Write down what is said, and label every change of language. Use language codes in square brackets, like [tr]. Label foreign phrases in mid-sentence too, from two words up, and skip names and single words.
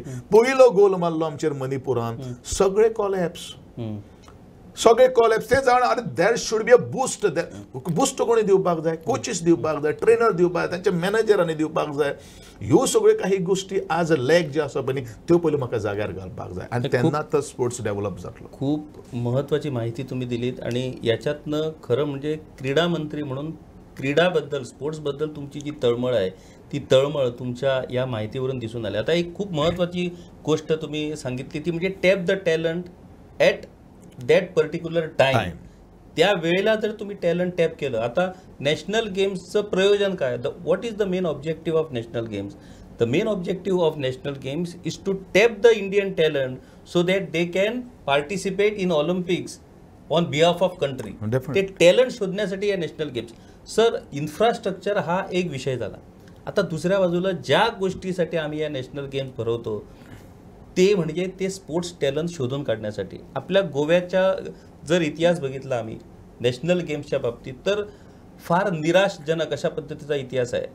[kok] पयलो गोल मारलो आमचेर मणिपुरान, सगळे कॉलॅप्स. ते जाण आरे [en] there should be a boost [kok] कोणी दिवपाक जाय, कोचीस दिवपाक जाय, ट्रेनर दिवपाक जाय, तांच्या मॅनेजरांनी दिवपाक जाय. ह्यो सगळ्यो काही गोष्टी आज लॅक जे आसा पळय त्यो पयलीं म्हाका जाग्यार घालपाक जाय आनी तेन्ना तो [en] sports develop [kok] जातलो. [mr] खूप महत्त्वाची माहिती तुम्ही दिलीत आणि याच्यातनं खरं म्हणजे क्रीडा मंत्री म्हणून क्रीडाबद्दल स्पोर्ट्सबद्दल तुमची जी तळमळ आहे ती तळमळ तुमच्या या माहितीवरून दिसून आली. आता एक खूप महत्त्वाची गोष्ट तुम्ही सांगितली ती म्हणजे [en] tap the talent at that particular time. [mr] त्या वेळेला जर तुम्ही [en] talent tap [mr] केलं. आता [en] national gamesचं [mr] प्रयोजन काय, [en] what is the main objective of national games? the main objective of national games is to tap the Indian talent so that they can participate in Olympics on behalf of country. [mr] ते टॅलेंट शोधण्यासाठी या [en] national games. [mr] सर, इन्फ्रास्ट्रक्चर हा एक विषय झाला. आता दुसऱ्या बाजूला ज्या गोष्टीसाठी आम्ही या [en] national games [mr] भरवतो ते म्हणजे ते [en] sports talent [mr] शोधून काढण्यासाठी. आपल्या गोव्याच्या जर इतिहास बघितला आम्ही [en] national gamesच्या [mr] बाबतीत तर फार निराशजनक अशा पद्धतीचा इतिहास आहे.